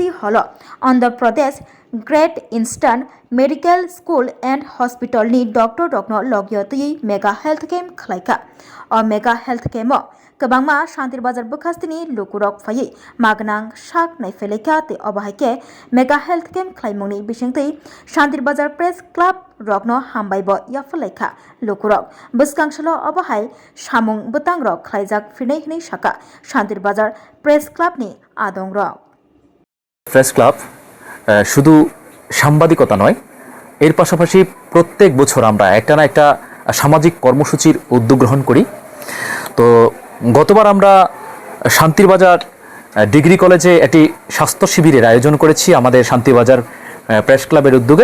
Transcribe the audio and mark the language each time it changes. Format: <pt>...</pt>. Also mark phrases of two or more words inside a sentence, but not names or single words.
<trp>हल आंध्र प्रदेश ग्रेट इन्स्टान मेडिकल स्कूल एंड हॉस्पिटल नि डॉक्टर रत्न लगियति</trp> <en>mega health camp</en> <trp>खलाइका अ</trp> <en>mega health camp</en> <trp>गोबांमा शान्तिर बाजार बखास्तिनि लोकरक फायै मागनां साक नायफेलेका ते अबाहायके</trp> <en>mega health camp</en> <trp>खलाइमुंनि बिसिंतै शान्तिर बाजार प्रेस क्लब रकनो हामबायबो याफलाइखा लोकरक बसकांसलो अबाहाय सामुं बतां रक खलाइजाक फिरनाय हनै साका शान्तिर बाजार प्रेस क्लबनि आदं रक</trp> <bn>প্রেস ক্লাব শুধু সাংবাদিকতা নয়, এর পাশাপাশি প্রত্যেক বছর আমরা একটা না একটা সামাজিক কর্মসূচির উদ্যোগ গ্রহণ করি। তো গতবার আমরা শান্তির বাজার ডিগ্রি কলেজে একটি স্বাস্থ্য শিবিরের আয়োজন করেছি আমাদের শান্তির বাজার প্রেস ক্লাবের উদ্যোগে।</bn>